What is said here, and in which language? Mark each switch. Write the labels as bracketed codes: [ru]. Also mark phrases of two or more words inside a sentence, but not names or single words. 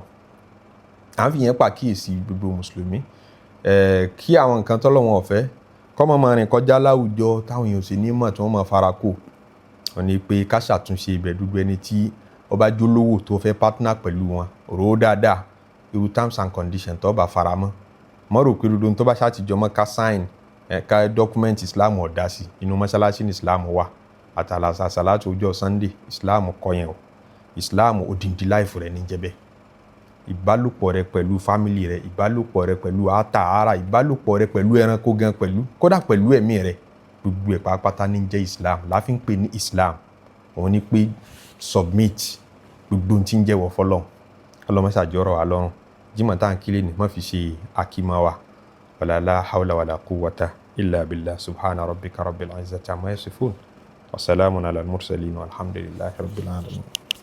[yo] À ń fi yẹn pàkíyèsí gbogbo mùsùlùmí kí àwọn nǹkan tọ́lọ́wọ́n ọ̀fẹ́ kọ́ mọ́ máa rìn kọjá láwùjọ táwọn èèyàn sì ní mọ̀ tí wọ́n máa fara kó wọn ni pé ká ṣàtúnṣe ibẹ̀ dúdú ẹni tí ó bá jólówó tó fẹ́ partner pẹ̀lú wọn rò ó dáadáa irú [en] terms and conditions [yo] tó bá fara mọ́ mọ́ rò pé dúdú tó bá ṣàtijọ́ mọ́ ká sign ká document Islam ọ̀dá sí inú mọ́ṣáláṣí ní Islam wà àtàlàsà láti ọjọ́ Sunday Islam kọ́ yẹn o Islam odindi life rẹ̀ ní jẹ́bẹ̀ ìbálòpọ̀ rẹ pẹ̀lú fámìlì rẹ, ìbálòpọ̀ rẹ pẹ̀lú àtàárà, ìbálòpọ̀ rẹ pẹ̀lú ẹranko gan pẹ̀lú, kódà pẹ̀lú ẹ̀mí rẹ, gbogbo ẹ̀ pátápátá ní jẹ́ Islam. Láfi ń pè ní Islam, òun ni pé submit gbogbo ohun tí ń jẹ́wọ́ fọlọ́run. Ọlọ́run ṣàjọrọ̀ wa lọ́rùn. Jímọ̀ tá à ń kílé ni má fi ṣe akímọ́ wa. [ar] ولا حول ولا قوة إلا بالله. سبحان ربك رب العزة عما يصفون وسلام على المرسلين والحمد لله رب العالمين.